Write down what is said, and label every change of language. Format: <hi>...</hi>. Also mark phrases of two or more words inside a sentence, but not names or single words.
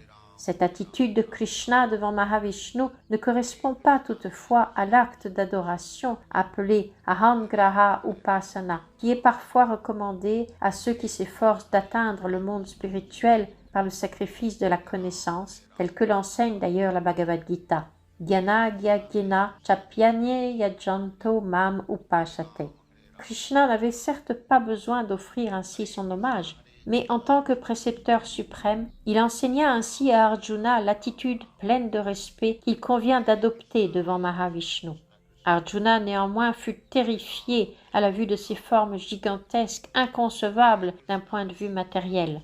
<fr>Cette attitude de Krishna devant Mahavishnu ne correspond pas toutefois à l'acte d'adoration appelé</fr> <sa>Ahamgraha Upasana,</sa> <fr>qui est parfois recommandé à ceux qui s'efforcent d'atteindre le monde spirituel par le sacrifice de la connaissance, tel que l'enseigne d'ailleurs la Bhagavad Gita.</fr> <sa>Dhyana Gyagena Chapyanye Yajanto Mam Upashate.</sa> <fr>Krishna n'avait certes pas besoin d'offrir ainsi son hommage, mais en tant que précepteur suprême, il enseigna ainsi à Arjuna l'attitude pleine de respect qu'il convient d'adopter devant Mahavishnu. Arjuna néanmoins fut terrifié à la vue de ces formes gigantesques, inconcevables d'un point de vue matériel.</fr>